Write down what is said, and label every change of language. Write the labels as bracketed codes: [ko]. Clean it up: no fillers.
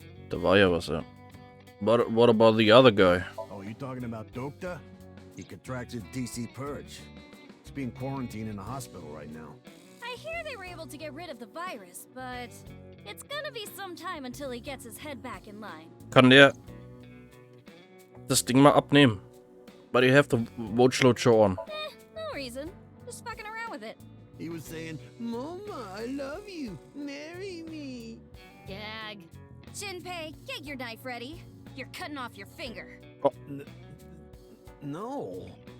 [de] Da war ja was, ja. [en] What about the other guy? Oh, you talking about Dokta? He contracted DC Purge. He's being quarantined in a hospital right now. I hear they were able to get rid of the virus, but it's gonna be some time until he gets his head back in line. [de] Kann der das Ding mal abnehmen? [en] But you have the Vochlojo on. No reason. Just fucking around with it. He was saying, Mama, I love you. Marry me. Gag. Shinpei, get your knife ready. You're cutting off your finger. No.